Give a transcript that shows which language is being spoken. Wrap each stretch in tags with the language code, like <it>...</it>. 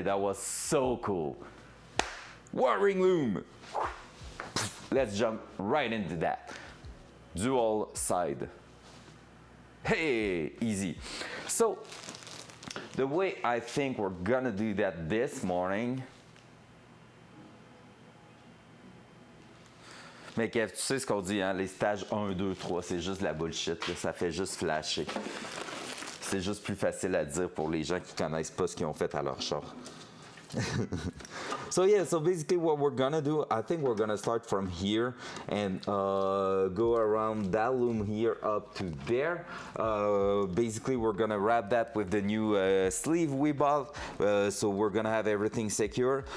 <en>That was so cool. Wiring loom. Let's jump right into that. Dual side. Hey, easy. So the way I think we're gonna do that this morning.</en> <fr>Mais Kev, tu sais ce qu'on dit, hein? Les stages 1, 2, 3, c'est juste de la bullshit, là. Ça fait juste flasher. C'est juste plus facile à dire pour les gens qui connaissent pas ce qu'ils ont fait à leur char.</fr> <en>So yeah, so basically what we're gonna do, I think we're gonna start from here and go around that loom here up to there. Basically we're gonna wrap that with the new sleeve we bought, so we're gonna have everything secure.</en>